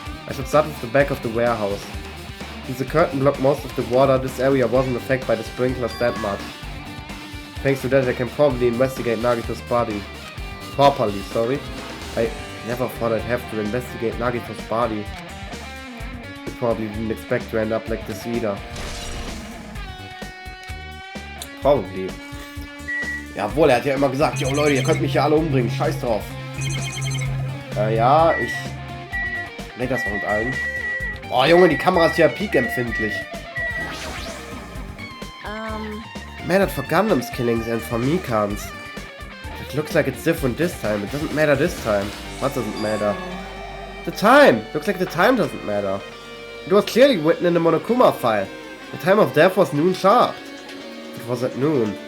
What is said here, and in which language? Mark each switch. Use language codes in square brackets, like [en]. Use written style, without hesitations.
[en] I should start with the back of the warehouse. Since the curtain blocked most of the water, this area wasn't affected by the sprinklers that much. Thanks to that, I can probably investigate Nagito's body. Properly, sorry. I never thought I'd have to investigate Nagito's body. You probably didn't expect to end up like this either. Probably. [de] Jawohl, er hat ja immer gesagt, yo Leute, ihr könnt mich ja alle umbringen, scheiß drauf. Ja, ich... Ne, das war mit allen. Oh Junge, die Kamera ist ja peak-empfindlich. [en] Matter for Gundam's killings and for Mikan's. It looks like it's different this time. It doesn't matter this time. What doesn't matter? The time! Looks like the time doesn't matter. It was clearly written in the Monokuma file. The time of death was noon sharp. It was at noon.